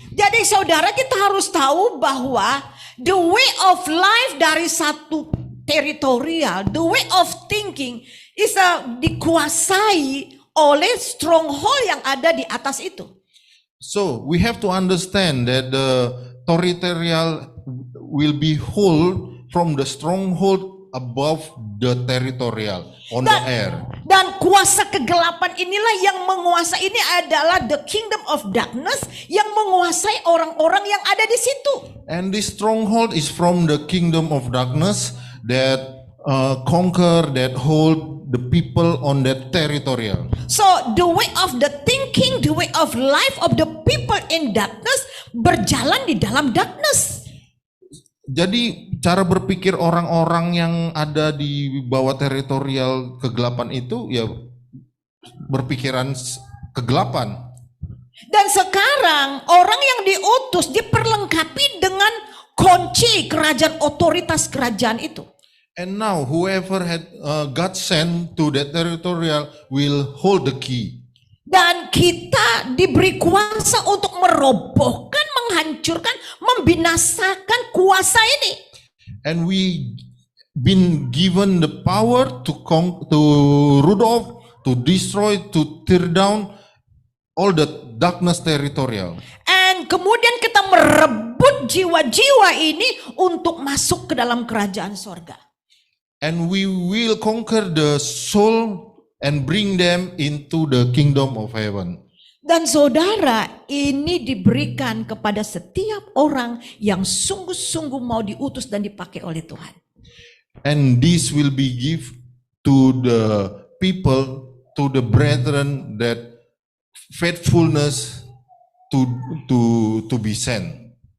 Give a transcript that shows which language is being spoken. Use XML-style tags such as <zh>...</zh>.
<id>Jadi saudara, kita harus tahu bahwa</id> <en>the way of life</en> <id>dari satu teritorial,</id> <en>the way of thinking is</en> <id>dikuasai oleh stronghold yang ada di atas itu.</id> <en>So we have to understand that the territorial will be whole from the stronghold above the territorial on the air.</en> <id>Dan kuasa kegelapan inilah yang menguasai, ini adalah</id> <en>the kingdom of darkness</en> <id>yang menguasai orang-orang yang ada di situ.</id> <en>And this stronghold is from the kingdom of darkness that conquer, that hold the people on that territorial. So the way of the thinking, the way of life of the people in darkness</en> <id>berjalan di dalam</id> <en>darkness.</en> <id>Jadi cara berpikir orang-orang yang ada di bawah teritorial kegelapan itu ya berpikiran kegelapan. Dan sekarang orang yang diutus diperlengkapi dengan kunci kerajaan, otoritas kerajaan itu.</id> <en>And now whoever had God sent to that territorial will hold the key.</en> <id>Dan kita diberi kuasa untuk merobohkan, menghancurkan, membinasakan kuasa ini.</id> <en>And we been given the power to root off, to destroy, to tear down all the darkness territorial.</en> <id>And kemudian kita merebut jiwa-jiwa ini untuk masuk ke dalam kerajaan sorga.</id> <en>And we will conquer the soul and bring them into the kingdom of heaven.</en> <id>Dan saudara, ini diberikan kepada setiap orang yang sungguh-sungguh mau diutus dan dipakai oleh Tuhan.</id> <en>And this will be given to the people, to the brethren, that faithfulness to be sent.</en>